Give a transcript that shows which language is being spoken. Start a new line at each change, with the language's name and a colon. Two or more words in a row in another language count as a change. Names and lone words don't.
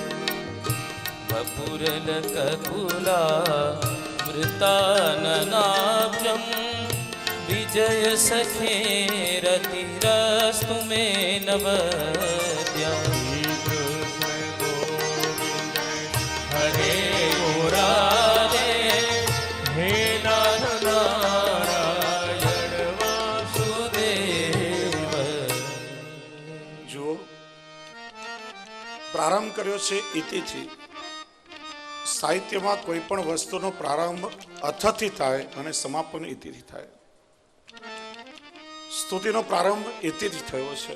Sanskrit: वपुरलककुला वृताननाब्जं विजय सखे रतिरस्तु मे नवद्या कृष्ण गोविंद हरे मुरारे हे नाथ नारायण वासुदेव
Gujarati: જુઓ, પ્રારંભ કર્યો છે ઇતિથી. સાહિત્યમાં કોઈ પણ વસ્તુનો પ્રારંભ અથથી થાય અને સમાપન ઇતિથી થાય. સ્તુતિનો પ્રારંભ ઇતિથી થયો છે.